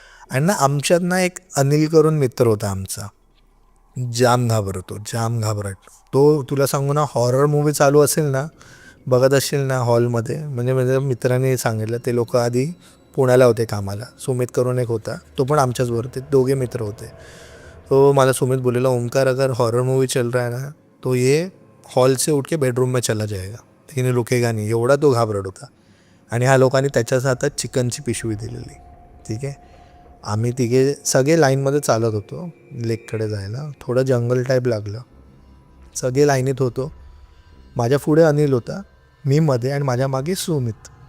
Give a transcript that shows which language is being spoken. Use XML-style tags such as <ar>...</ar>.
<mr>आणि ना आमच्यात ना एक अनिल करून मित्र होता आमचा, जाम घाबरट. तो तुला सांगू ना, हॉरर मूवी चालू असेल ना, बघत असेल ना हॉलमध्ये, म्हणजे माझ्या मित्राने सांगितलं, ते लोक आधी पुण्याला होते कामाला, सुमित करून एक होता, तो पण आमच्याच बरोबर, ते दोघे मित्र होते. तो मला सुमित बोलेला</mr> <hi>ओमकार अगर हॉरर मूवी चल रहा है ना तो ये हॉल से उठ के बेडरूम में चला जाएगा, तिने रुकेगा नहीं.</hi> <mr>एवढा तो घाबरट होता. आणि ह्या लोकांनी त्याच्याच हातात चिकनची पिशवी दिलेली. ठीक आहे, आम्ही तिघे सगळे लाईनमध्ये चालत होतो लेककडे जायला. थोडं जंगल टाईप लागलं, सगळे लाईनीत होतो. माझ्या पुढे अनिल होता, मी मध्ये, आणि माझ्या मागे सुमित.</mr>